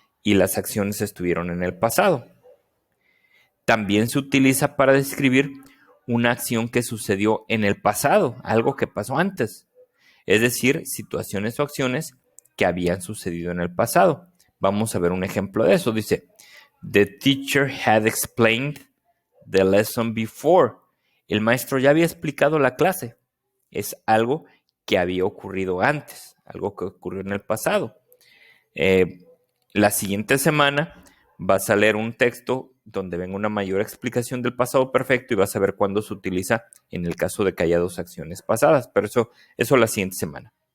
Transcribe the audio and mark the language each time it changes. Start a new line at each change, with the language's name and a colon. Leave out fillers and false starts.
Spanish: Y las acciones estuvieron en el pasado. También se utiliza para describir una acción que sucedió en el pasado, algo que pasó antes. Es decir, situaciones o acciones que habían sucedido en el pasado. Vamos a ver un ejemplo de eso. Dice,
English: the teacher had explained the lesson before.
Spanish: El maestro ya había explicado la clase. Es algo que había ocurrido antes, algo que ocurrió en el pasado. La siguiente semana vas a leer un texto donde venga una mayor explicación del pasado perfecto y vas a ver cuándo se utiliza en el caso de que haya dos acciones pasadas, pero eso la siguiente semana.